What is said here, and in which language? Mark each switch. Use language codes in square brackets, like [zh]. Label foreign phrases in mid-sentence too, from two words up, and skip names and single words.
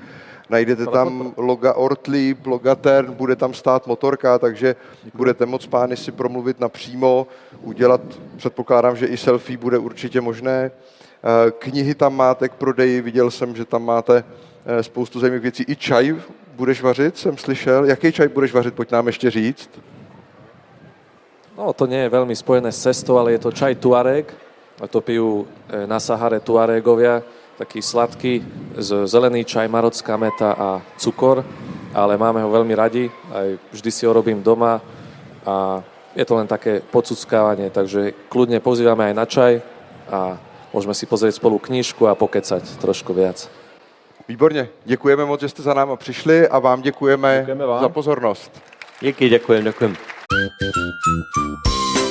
[cs] Najdete tam loga Ortlieb, loga Tern, bude tam stát motorka, takže budete moc pány si promluvit napřímo, udělat, předpokládám, že i selfie bude určitě možné. Knihy tam máte k prodeji, viděl jsem, že tam máte spoustu zajímavých věcí. I čaj budeš vařit, jsem slyšel. Jaký čaj budeš vařit, pojď nám ještě říct. [sk] No, to nie je veľmi spojené s cestou, ale je to čaj Tuareg. A to pijú na Sahare Tuaregovia. Taký sladký, zelený čaj, marocká meta a cukor. Ale máme ho veľmi radi. Aj vždy si ho robím doma. A je to len také podsuckávanie, takže kľudne pozývame aj na čaj. A môžeme si pozrieť spolu knížku a pokecať trošku viac. [cs] Výborně, děkujeme moc, že jste za náma přišli a vám děkujeme Děkujeme vám. za pozornost. Díky, ďakujem.